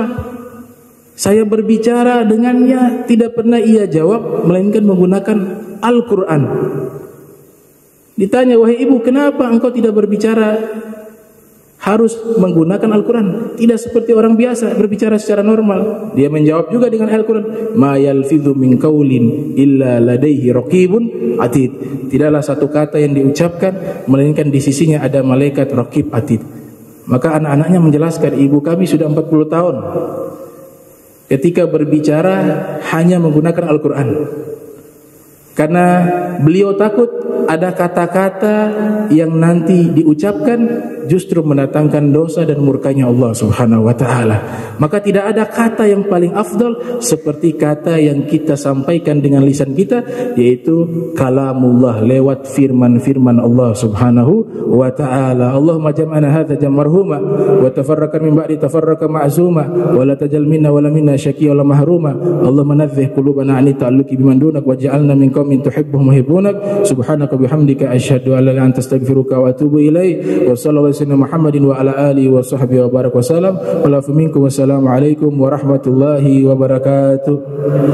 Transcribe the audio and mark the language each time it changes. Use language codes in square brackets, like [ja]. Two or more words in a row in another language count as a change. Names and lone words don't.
[id] Saya berbicara dengannya, tidak pernah ia jawab melainkan menggunakan Al-Quran." Ditanya, "Wahai ibu, kenapa engkau tidak berbicara harus menggunakan Al-Quran, tidak seperti orang biasa berbicara secara normal?" Dia menjawab juga dengan Al-Quran, [ar] "ما يلفظ من قول إلا لديه رقيب عتيد." [id] Tidaklah satu kata yang diucapkan melainkan di sisinya ada malaikat [ar] رقيب عتيد. [id] Maka anak-anaknya menjelaskan, "Ibu kami sudah 40 tahun ketika berbicara hanya menggunakan Al-Quran, karena beliau takut ada kata-kata yang nanti diucapkan justru mendatangkan dosa dan murkanya Allah [ar] سبحانه وتعالى. [id] Maka tidak ada kata yang paling afdal seperti kata yang kita sampaikan dengan lisan kita, yaitu kalamullah, lewat firman-firman Allah [ar] سبحانه وتعالى. اللهم جمعنا هذا جمعا مرحوما وتفرقنا من بعد تفرقا معصوما ولا تجعل منا ولا منا شقيا ولا محروما. اللهم نزه قلوبنا عن التعلق بمن دونك واجعلنا من قوم تحبهم ويحبونك. سبحانك وبحمدك أشهد أن لا إله إلا أنت أستغفرك وأتوب إليك. وصلى الله عليه محمد وعلى آله وصحبه وبارك وسلم. ولا منكم. والسلام عليكم ورحمة الله وبركاته.